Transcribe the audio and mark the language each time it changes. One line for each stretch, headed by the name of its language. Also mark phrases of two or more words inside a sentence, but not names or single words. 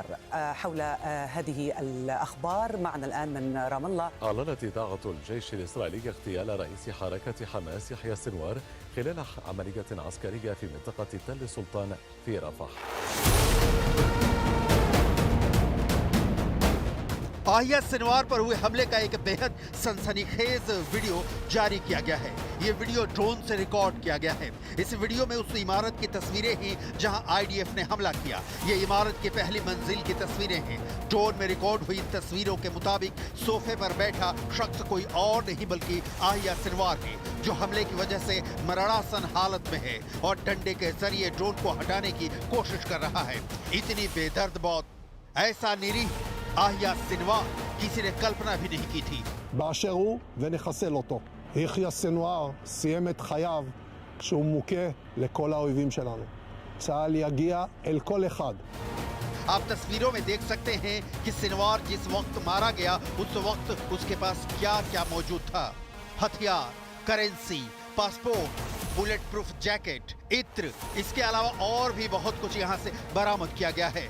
Arabic: حول هذه الأخبار معنا الآن من رام الله. أعلنت إذاعة الجيش الإسرائيلي اغتيال رئيس حركة حماس يحيى السنوار خلال عملية عسكرية في منطقة تل السلطان في رفح.
Hindi: आहिया सिनवार पर हुए हमले का एक बेहद सनसनीखेज वीडियो जारी किया गया है। ये वीडियो ड्रोन से रिकॉर्ड किया गया है। इस वीडियो में उस इमारत की तस्वीरें हैं जहां आईडीएफ ने हमला किया। ये इमारत की पहली मंजिल की तस्वीरें हैं। ड्रोन में रिकॉर्ड हुई तस्वीरों के मुताबिक सोफे पर बैठा शख्स कोई और नहीं बल्कि आहिया सिनवार है, जो हमले की वजह से मरणासन हालत में है और डंडे के जरिए ड्रोन को हटाने की कोशिश कर रहा है। इतनी बेदर्द मौत, ऐसा निरीह आहिया सिनवार किसी ने कल्पना भी नहीं की थी।
Hebrew: באשר הוא ונחסל אותו. יחיא סנוואר סיים את חייו שהוא מוכה לכל האויבים שלנו. צה"ל יגיע אל כל אחד.
Hindi: आप तस्वीरों में देख सकते हैं कि सिनवार जिस वक्त मारा गया उस वक्त उसके पास क्या क्या मौजूद था। हथियार, करेंसी, पासपोर्ट,
English: bullet proof jacket,
Hindi: इत्र, इसके अलावा और भी बहुत कुछ यहाँ से बरामद किया गया है।